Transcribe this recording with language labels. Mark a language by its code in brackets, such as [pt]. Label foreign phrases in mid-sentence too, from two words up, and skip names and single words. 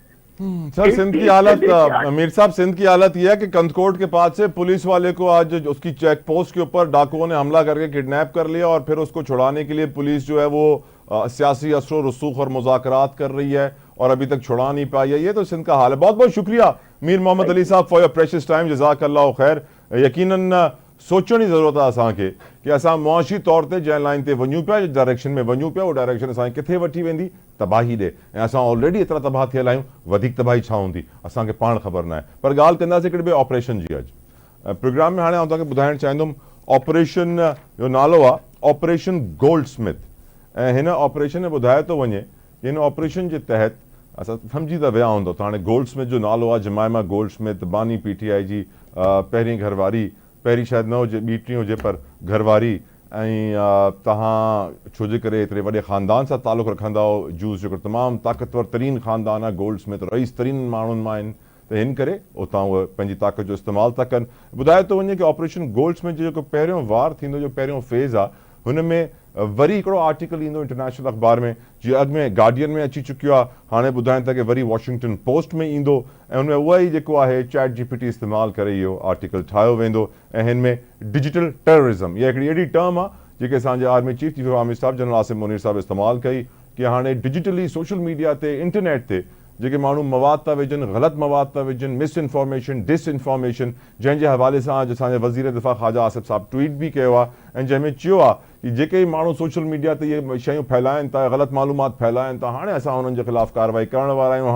[ur] سر سندھ کی حالت، میر صاحب سندھ کی حالت یہ ہے کہ کندکوٹ کے پاس سے پولیس والے کو آج اس کی [en] check post [ur] کے اوپر ڈاکوؤں نے حملہ کرکے کڈنیپ کر لیا، اور پھر اس کو چھڑانے کے لیے پولیس جو ہے وہ سیاسی اثر رسوخ اور مذاکرات کر رہی ہے اور ابھی تک چھڑا نہیں پائی ہے. ये तो सिंध का हाल है। بہت بہت شکریہ میر محمد علی صاحب [en] for your precious time, [ar] جزاك الله خير. [ur] یقیناً سوچنے کی ضرورت [sd] आहे असांखे कि असां मुआशी तौर ते जंहिं लाइन ते वञूं पिया, [ur] جس ڈائریکشن میں [sd] वञूं पिया, उहो डायरेक्शन असांखे किथे वठी वेंदी, तबाही ॾे। ऐं असां ऑलरेडी एतिरा तबाह थियल आहियूं, वधीक तबाही छा हूंदी असांखे पाण ख़बर न आहे। पर ॻाल्हि कंदासीं हिकिड़े ॿिए ऑपरेशन जी। अॼु प्रोग्राम में हाणे आउं तव्हांखे ॿुधाइणु चाहींदुमि, ऑपरेशन जो नालो आहे ऑपरेशन गोल्ड स्मिथ। ऐं हिन ऑपरेशन में ॿुधायो थो वञे कि हिन ऑपरेशन जे तहत असां सम्झी त विया हूंदो त हाणे गोल्ड स्मिथ जो नालो आहे जमाइमा गोल्ड स्मिथ, बानी PTI जी पहिरीं घरवारी, पहिरीं शायदि न हुजे, ॿी टी हुजे, पर घरवारी। ऐं तव्हां छो जे करे एतिरे वॾे ख़ानदान सां तालुक़ु रखंदा हो, जूस जेको तमामु ताक़तवर तरीन ख़ानदान आहे, गोल्ड स्मिथ रईस तरीन माण्हुनि मां आहिनि, त हिन करे उतां उहे पंहिंजी ताक़त जो इस्तेमालु था कनि। ॿुधायो थो वञे कि ऑपरेशन गोल्ड स्मिथ जो जेको पहिरियों वार थींदो, जो पहिरियों फेज़ आहे, हुन में वरी हिकिड़ो आर्टिकल ईंदो इंटरनेशनल अख़बार में, जीअं अॻु में गार्डियन में अची चुकियो आहे, हाणे ॿुधाइनि था कि वरी वॉशिंगटन पोस्ट में ईंदो, ऐं हुन में उहा ई जेको आहे चैट GPT इस्तेमालु करे इहो आर्टिकल ठाहियो वेंदो। ऐं हिन में [en] digital terrorism, [sd] इहा हिकिड़ी अहिड़ी टर्म आहे जेके असांजे [en] army chief army staff [sd] जनरल आसिम मुनीर साहब इस्तेमालु कई, कि हाणे [en] digitally social media [sd] ते, इंटरनेट ते जेके माण्हू मवाद था विझनि, ग़लति मवाद था विझनि, [en] misinformation, disinformation, [sd] जंहिंजे हवाले सां अॼु असांजे वज़ीर दिफ़ा ख़्वाजा आसिफ साहब ट्वीट बि कयो आहे, ऐं जंहिंमें चयो आहे कि जेके माण्हू [en] social media [sd] ते इहे शयूं फैलाइनि था, ग़लति मालूमात फैलाइनि था, हाणे असां उन्हनि जे ख़िलाफ़ु कार्रवाई करण वारा आहियूं।